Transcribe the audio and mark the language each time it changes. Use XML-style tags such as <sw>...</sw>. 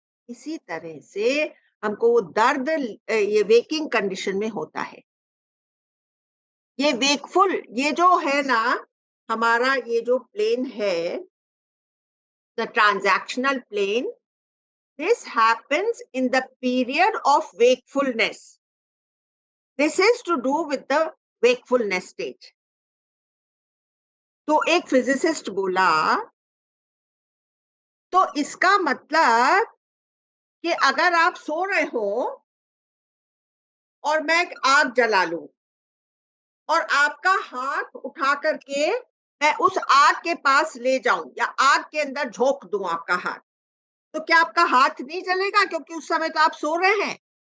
<hi>इसी तरह से हमको वो दर्द ये वेकिंग कंडीशन में होता है. ये वेकफुल, ये जो है ना, हमारा ये जो प्लेन है, the transactional plane,</hi> <en>this happens in the period of wakefulness. This is to do with the wakefulness stage.</en> <hi>तो एक फिजिसिस्ट बोला, तो इसका मतलब कि अगर आप सो रहे हो और मैं एक आग जला लूं और आपका हाथ उठा करके मैं उस आग के पास ले जाऊं या आग के अंदर झोंक दूं आपका हाथ, तो क्या आपका हाथ नहीं जलेगा क्योंकि उस समय तो आप सो रहे हैं.</hi>